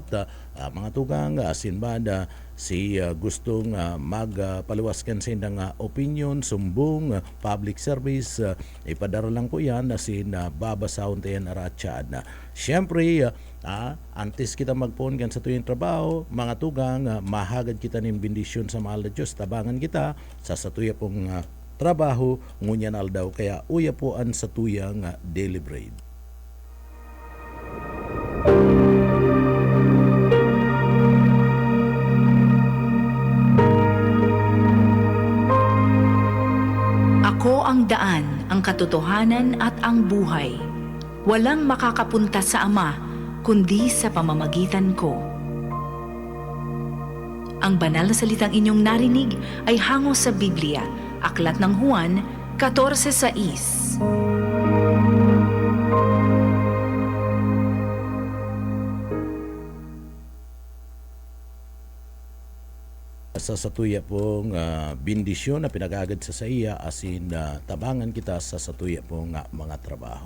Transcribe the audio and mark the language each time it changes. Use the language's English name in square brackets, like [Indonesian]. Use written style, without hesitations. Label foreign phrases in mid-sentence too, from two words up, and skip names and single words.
[Bikol] Mga tugang, asin banda si gustong magpaluwaskan sa indang opinion, sumbong, [English] public service, [Bikol] ipadara lang po yan na si babasahon tayo aratsyad. Siyempre, antes kita magpon kan sa tuyong trabaho, mga tugang, mahagad kita ng bendisyon sa mahal na Diyos, tabangan kita sa satuya pong trabaho, ngunyan aldaw, kaya uya po ang satuyang [English] daily bread. [Filipino] Ako ang daan, ang katotohanan at ang buhay. Walang makakapunta sa Ama, kundi sa pamamagitan ko. Ang banal na salitang inyong narinig ay hango sa Biblia, Aklat ng Juan 14:6. [Bikol] Sa satuya pong bindisyon na pinag-agad sa iya asin tabangan kita sa satuya pong mga trabaho.